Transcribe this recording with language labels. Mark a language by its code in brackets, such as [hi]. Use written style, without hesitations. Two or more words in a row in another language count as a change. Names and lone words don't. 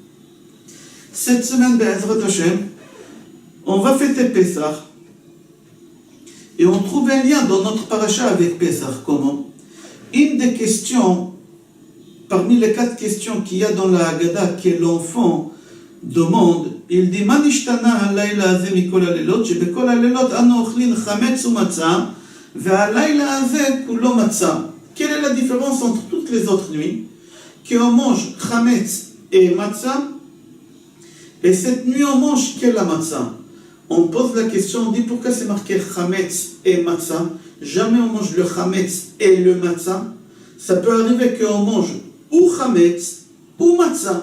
[fr] Cette semaine, [he] בעזרת השם, [fr] on va fêter Pessah. Et on trouve un lien dans notre paracha avec Pessah. Comment? Une des questions, parmi les 4 questions qu'il y a dans la Haggadah, que l'enfant demande, il dit [he] מה נשתנה הלילה הזה מכל הלילות שבכל הלילות אנו אוכלין חמץ ומצה והלילה הזה כולו מצה. [fr] Quelle est la différence entre toutes les autres nuits? Qu'on mange chametz et matzah, et cette nuit on mange que la matzah. On pose la question, on dit pourquoi c'est marqué chametz et matzah? Jamais on mange le chametz et le matzah. Ça peut arriver qu'on mange ou chametz ou matzah.